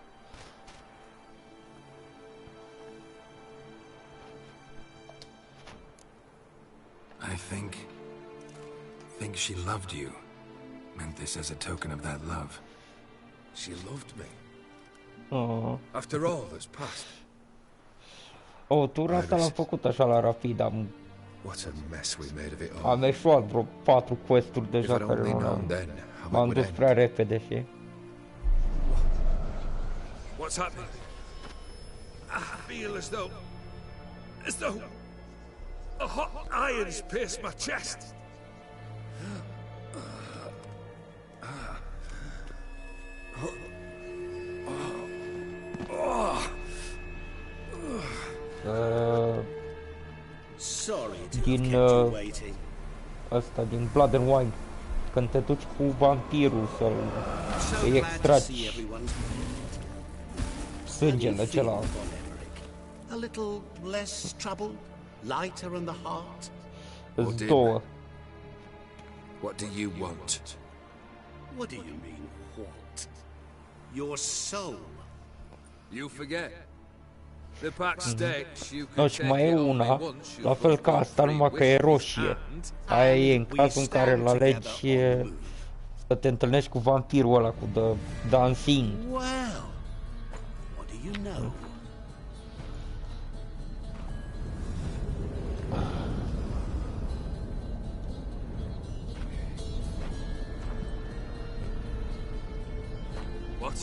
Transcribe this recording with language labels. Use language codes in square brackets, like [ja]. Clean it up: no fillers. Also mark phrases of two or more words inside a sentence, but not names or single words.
[en] I think she loved you. Meant this as a token of that love. She loved me. Oh. After all that's passed. [ro] Oh, tura asta l-am făcut așa la rapid, [en] What a mess we made of it all. [ro] am eșuat vreo 4 quest-uri deja care nu am. M-am dus prea repede și... [en] What's happening? I feel as though a hot iron's pierced my chest. [ro] Din ăsta, din Blood and Wine, când te duci cu vampirul să-i extragi sângele acela. [en] A little less troubled, lighter in the heart. [ro] Îți două. [en] What do you want? What do you mean, what? Your soul. You forget. The pact states you No, can [ro] și [en] take [ro] mai e [en] it only [ro] una, [en] once [ro] la [en] you've [ro] fel ca asta, numai că e roșie. Aia e în cazul în care îl alegi să te întâlnești cu vampirul ăla, cu The Dancing. [en] Well, what do you know? What?